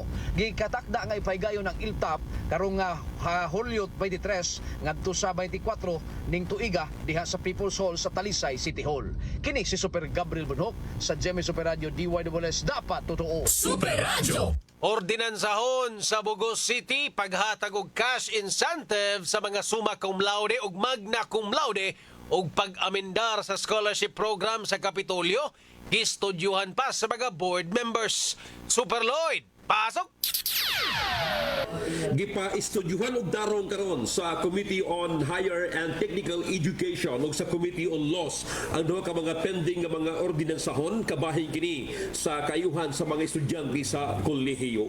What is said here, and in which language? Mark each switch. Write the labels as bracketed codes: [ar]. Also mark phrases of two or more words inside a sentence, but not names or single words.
[ceb] Gikatakda nga ipaygayon ng LTAP karong Hulyo 23 ngadto sa 24 ning tuiga diha sa People's Hall sa Talisay City Hall. Kini si Super Gabriel Bunhok sa GMA Super Radio DYWS, dapat totoo. Super Radio. Ordinansahon sa Bugos City paghatag og [en] cash incentive [ceb] sa mga [la] summa cum laude [ceb] ug [la] magna cum laude [ceb] ug pag-amendar sa [en] scholarship program [ceb] sa Kapitolyo. Gistudyuhan pa sa mga [en] board members. [ceb] Super Lloyd, pasok! Gipa-estudyuhan og darong karon sa Committee on Higher and Technical Education ug sa Committee on Laws ang duha ka mga pending nga mga ordinansahon kabahin kini sa kayuhan sa mga estudyante sa kolehiyo.